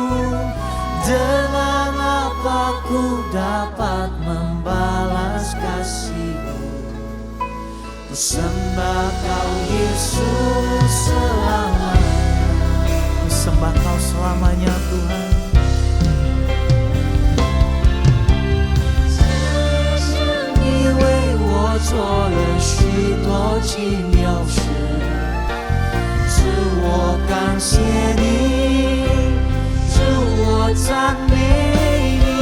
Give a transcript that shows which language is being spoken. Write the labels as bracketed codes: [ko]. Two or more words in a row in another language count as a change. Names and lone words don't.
[id] Dengan apa ku dapat membalas kasih-Mu? Ku sembah Kau Yesus selamanya. Ku sembah Kau selamanya Tuhan. [zh] 你为我做了许多奇妙事，主我感谢你，主我赞美你。